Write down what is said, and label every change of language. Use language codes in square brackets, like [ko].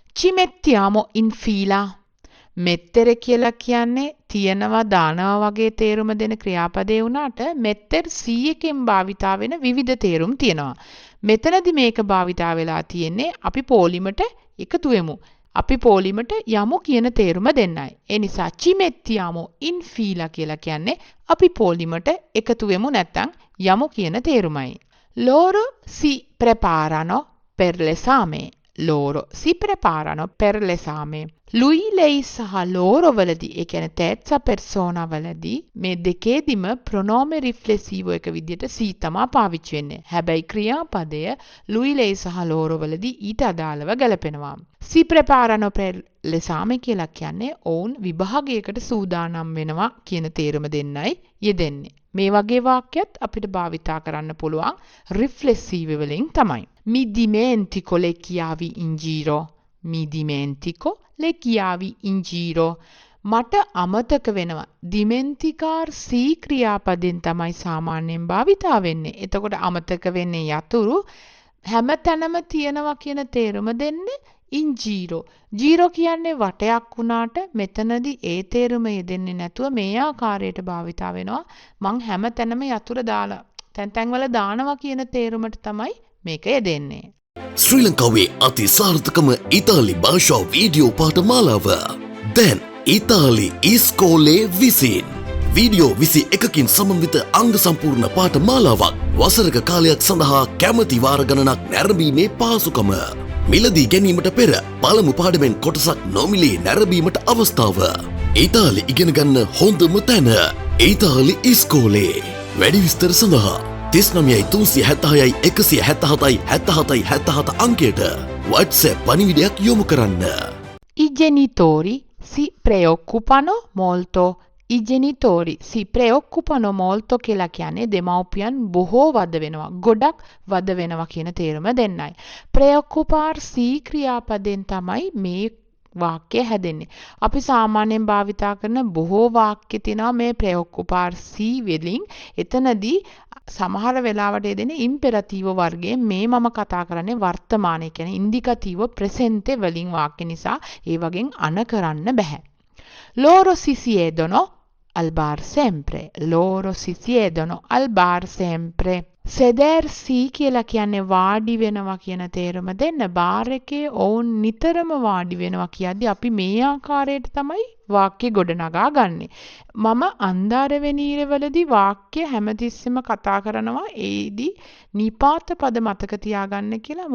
[it] Ci mettiamo in fila. [si] මෙත්තර කියලා කියන්නේ තියනවා දානවා වගේ තේරුම දෙන ක්‍රියාපදේ වුණාට මෙත්තර 100කින් භාවිතා වෙන විවිධ තේරුම් තියෙනවා. මෙතනදි මේක භාවිතා වෙලා තියෙන්නේ අපි පොලිමට එකතු වෙමු. අපි පොලිමට යමු කියන තේරුම දෙන්නයි. ඒ නිසා [it] ci mettiamo in fila [si] කියලා කියන්නේ අපි පොලිමට එකතු වෙමු නැත්නම් යමු කියන තේරුමයි. [it] Loro si preparano per l'esame. Loro si preparano per l'esame. [si] Lui, lei සහ loro වලදී ඒ කියන්නේ [it] terza persona [si] වලදී මේ දෙකේදීම [it] pronome riflessivo [si] එක විදිහට si තමයි පාවිච්චි වෙන්නේ. හැබැයි ක්‍රියාපදය lui, lei සහ loro වලදී ඊට අදාළව ගැලපෙනවා. [it] Si preparano per l'esame [si] කියලා කියන්නේ ඔවුන් විභාගයකට සූදානම් වෙනවා කියන තේරුම දෙන්නයි යෙදෙන්නේ. මේ වගේ වාක්‍යත් අපිට භාවිතා කරන්න පුළුවන් riflessive වලින් තමයි. [it] Mi dimentico le chiavi in giro. Mi dimentico le chiavi in giro. [si] මට අමතක වෙනවා. dimenticarsi ක්‍රියාපදෙන් තමයි සාමාන්‍යයෙන් භාවිතා වෙන්නේ. එතකොට අමතක වෙන්නේ යතුරු හැමතැනම තියනවා කියන තේරුම දෙන්නේ [it] in giro. [si] giro කියන්නේ වටයක් වුණාට මෙතනදී ඒ තේරුම යෙදෙන්නේ නැතුව මේ ආකාරයට භාවිතා වෙනවා. මං හැමතැනම යතුරු දාලා තැන් වල දානවා කියන තේරුමට තමයි මේක යෙදෙන්නේ. ශ්‍රී ලංකාවේ අති සාර්ථකම ඉතාලි භාෂා වීඩියෝ පාඨමාලාව දැන් ඉතාලි ඉස්කෝලේ විසින් වීඩියෝ 21කින් සමන්විත අංග සම්පූර්ණ පාඨමාලාවක් වසරක කාලයක් සඳහා කැමැති වාර ගණනක් නැරඹීමේ පහසුකම මිලදී ගැනීමට පෙර පළමු පාඩමෙන් කොටසක් නොමිලේ නැරඹීමට අවස්ථාව ඉතාලි ඉගෙන ගන්න හොඳම තැන ඉතාලි ඉස්කෝලේ වැඩි විස්තර සඳහා 39.76.177 අංකයට WhatsApp පණිවිඩයක් යොමු කරන්න. [it] I genitori si preoccupano molto. I genitori si preoccupano molto [si] කියලා කියන්නේ දෙමව්පියන් බොහෝ වද වෙනවා. ගොඩක් වද වෙනවා කියන තේරුම දෙන්නයි. preoccuparsi ක්‍රියාපදෙන් තමයි මේ වාක්‍ය හැදෙන්නේ. අපි සාමාන්‍යයෙන් භාවිතා කරන බොහෝ වාක්‍ය තියෙනවා මේ preoccuparsi වලින්. එතනදී සමහර වෙලාවට යෙදෙන ඉම්පෙරටිවෝ වර්ගයේ මේ මම කතා කරන්නේ වර්තමානයේ කියන්නේ ඉන්ඩිකටිවෝ ප්‍රෙසෙන්ටේ වලින් වාක්‍ය නිසා ඒ වගේ අන කරන්න බෑ. [it] Loro si siedono al bar sempre. Loro si siedono al bar sempre. [si] Sedersi කියලා කියන්නේ වාඩි වෙනවා කියන තේරුම දෙන්න. බාර් එකේ ඔවුන් නිතරම වාඩි වෙනවා කියද්දි අපි මේ ආකාරයට තමයි වාක්‍ය ගොඩනගා ගන්නෙ. මම අන්දාරවෙනීර වලදී වාක්‍ය හැමතිස්සෙම කතා කරනවා ඒදී නිපාත පද මතක තියාගන්න කියලා.